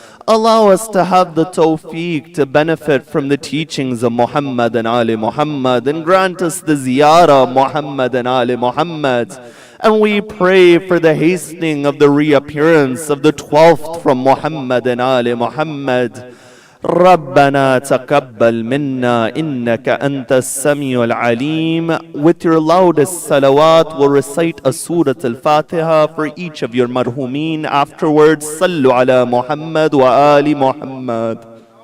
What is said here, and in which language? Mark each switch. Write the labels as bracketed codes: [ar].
[en] Allow us to have the tawfiq to benefit from the teachings of Muhammad and Ali Muhammad, and grant us the ziyarah of Muhammad and Ali Muhammad. And we pray for the hastening of the reappearance of the 12th from Muhammad and Ali Muhammad. [ar] ربنا تقبل منا إنك أنت السميع العليم. [en] With your loudest salawat, we'll recite a Surah Al-Fatiha for each of your marhumin. Afterwards, [ar] صلوا على محمد وآل محمد.